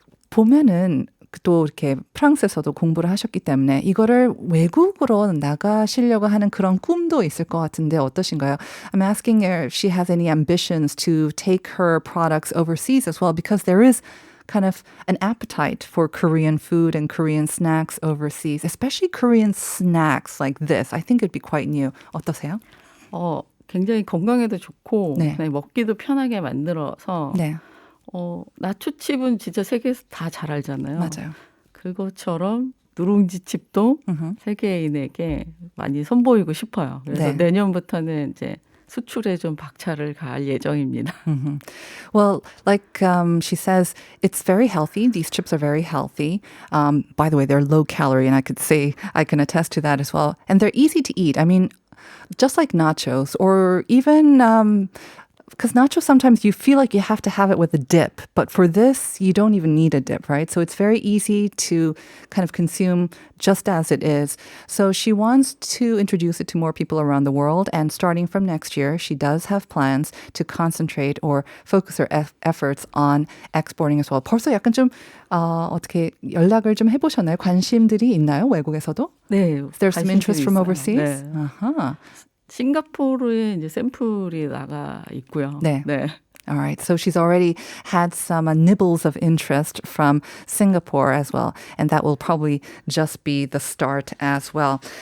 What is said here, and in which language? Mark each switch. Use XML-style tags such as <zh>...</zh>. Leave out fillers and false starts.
<ko>보면은 또 이렇게 프랑스에서도 공부를 하셨기 때문에 이거를 외국으로 나가시려고 하는 그런 꿈도 있을 것 같은데 어떠신가요?</ko> <en>I'm asking her if she has any ambitions to take her products overseas as well, because there is kind of an appetite for Korean food and Korean snacks overseas, especially Korean snacks like this. I think it'd be quite new.</en> <ko>어떠세요? 굉장히 건강에도 좋고 네. 그냥 먹기도 편하게 만들어서 네. 나초칩은 진짜 세계에서 다 잘 알잖아요. 맞아요. 그것처럼 누룽지칩도 세계인에게 많이 선보이고 싶어요. 그래서 네. 내년부터는 이제 수출에 좀 박차를 가할 예정입니다.</ko> <en>Well, like she says, it's very healthy. These chips are very healthy. By the way, they're low calorie, and I can attest to that as well. And they're easy to eat. I mean, just like nachos, or even because nachos, sometimes you feel like you have to have it with a dip. But for this, you don't even need a dip, right? So it's very easy to kind of consume just as it is. So she wants to introduce it to more people around the world. And starting from next year, she does have plans to concentrate or focus her efforts on exporting as well.</en> <ko>벌써 약간 좀 어떻게 연락을 좀 해보셨나요? 관심들이 있나요? 외국에서도? 네.</ko> <en>There's some interest from</en> <ko>있어요.</ko> <en>overseas?</en> <ko>네. Uh-huh. 싱가포르에 이제 샘플이 나가 있고요. 네. 네.</ko> <en>All right. So she's already had some nibbles of interest from Singapore as well. And that will probably just be the start as well.</en>